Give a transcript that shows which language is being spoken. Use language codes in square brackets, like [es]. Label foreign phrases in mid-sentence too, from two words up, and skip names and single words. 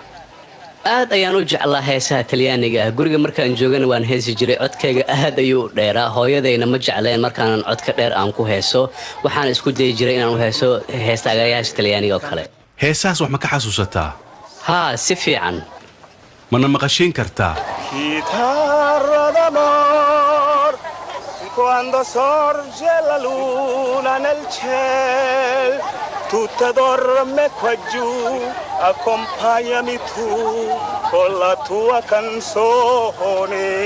[so] aad ayaan u jeclaa heesaha Talyaaniga guriga markaan joogana waan heesi jiray codkayga aad ayuu dheeraa hooyadayna ma jecleen markaan codka dheer aan ku heeso waxaan isku day jiray inaan u heeso heestaagayaasha Talyaaniga oo kale heesaas wax ma ka xasuusataa ها سفيعا mana maqashin kartaa [it] Chitarra d'amor quando sorge la luna nel ciel tutta dorme qua giù accompagnami tu con la tua canzone